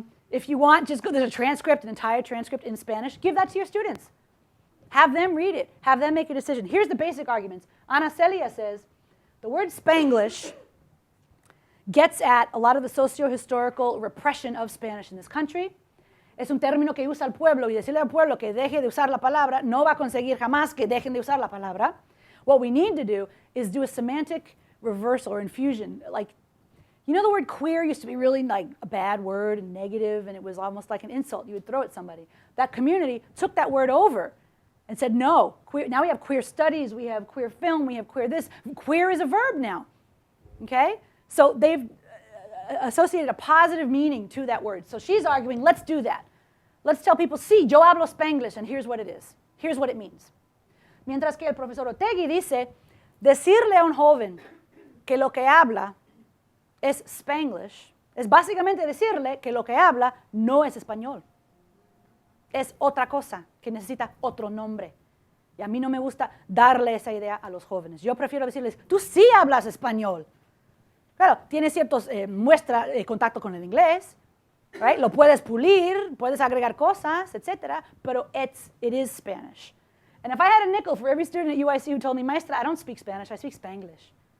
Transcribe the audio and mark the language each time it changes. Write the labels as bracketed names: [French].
[English] If you want, just go, there's a transcript, an entire transcript in Spanish. Give that to your students. Have them read it. Have them make a decision. Here's the basic arguments. Ana Celia says, the word Spanglish gets at a lot of the socio-historical repression of Spanish in this country. [Spanish] Es un término que usa el pueblo, y decirle al pueblo que deje de usar la palabra no va a conseguir jamás que dejen de usar la palabra. [English] What we need to do is do a semantic reversal or infusion. Like, the word queer used to be really like a bad word and negative, and it was almost like an insult you would throw at somebody. That community took that word over and said, no, queer. Now we have queer studies, we have queer film, we have queer this. Queer is a verb now, okay? So they've associated a positive meaning to that word. So she's arguing, let's do that. Let's tell people, [Spanish] sí, yo hablo Spanglish, [English] and here's what it is. Here's what it means. [Spanish] Mientras que el profesor Otegui dice, decirle a un joven que lo que habla es Spanglish, es básicamente decirle que lo que habla no es español. Es otra cosa, que necesita otro nombre. Y a mí no me gusta darle esa idea a los jóvenes. Yo prefiero decirles, tú sí hablas español. Claro, tiene ciertos contacto con el inglés, right? Lo puedes pulir, puedes agregar cosas, etc. [English] Pero it is Spanish. And if I had a nickel for every student at UIC who told me, Maestra, I don't speak Spanish, I speak Spanglish.